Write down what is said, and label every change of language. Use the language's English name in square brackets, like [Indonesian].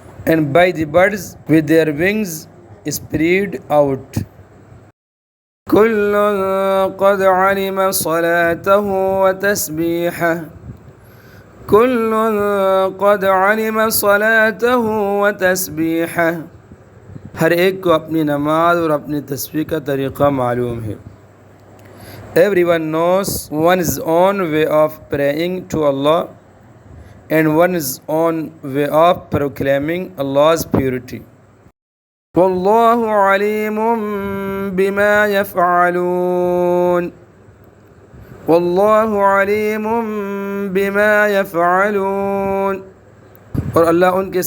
[English] and by the birds with their wings spread out. [Urdu] كل قد علم صلاته وتسبيحه، كل قد علم صلاته وتسبيحه، ہر ایک کو اپنی نماز اور اپنی تسبیح کا طریقہ معلوم ہے. [English] Everyone knows one's own way of praying to Allah and one's own way of proclaiming Allah's purity. [Urdu] واللہ علیم بما يفعلون، واللہ علیم بما يفعلون، اور اللہ ان کے سارے کاموں سے پوری طرح باخبر ہے.